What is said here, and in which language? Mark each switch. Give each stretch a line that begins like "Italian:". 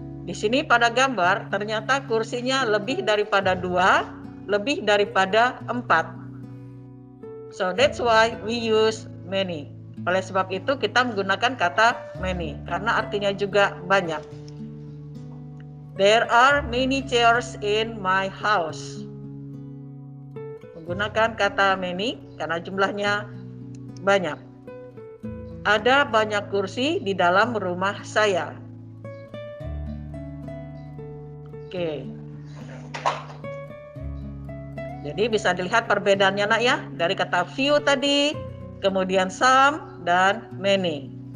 Indonesian: Di sini pada gambar ternyata kursinya lebih daripada 2, lebih daripada 4.
English: So that's why we use many.
Indonesian: Oleh sebab itu kita menggunakan kata many karena artinya juga banyak.
English: There are many chairs in my house.
Indonesian: Menggunakan kata many karena jumlahnya banyak. Ada banyak kursi di dalam rumah saya. Oke. Jadi bisa dilihat perbedaannya nak ya, dari kata few tadi, kemudian some dan many.